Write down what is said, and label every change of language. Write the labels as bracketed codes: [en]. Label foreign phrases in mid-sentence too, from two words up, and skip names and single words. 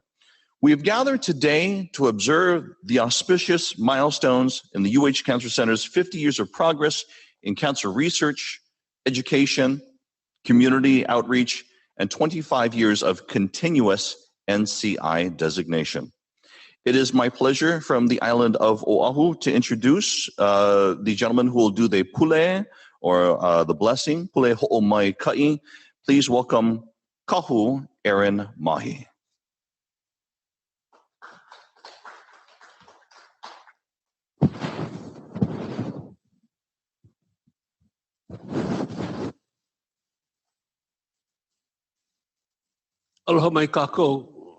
[en] We have gathered today to observe the auspicious milestones in the UH Cancer Center's 50 years of progress in cancer research, education, community outreach, and 25 years of continuous NCI designation. It is my pleasure from the island of Oahu to introduce the gentleman who will do the pule, or the blessing, [haw] pule ho'omai ka'i. [en] Please welcome Kahu Aaron Mahi. [haw] Aloha mai kākou.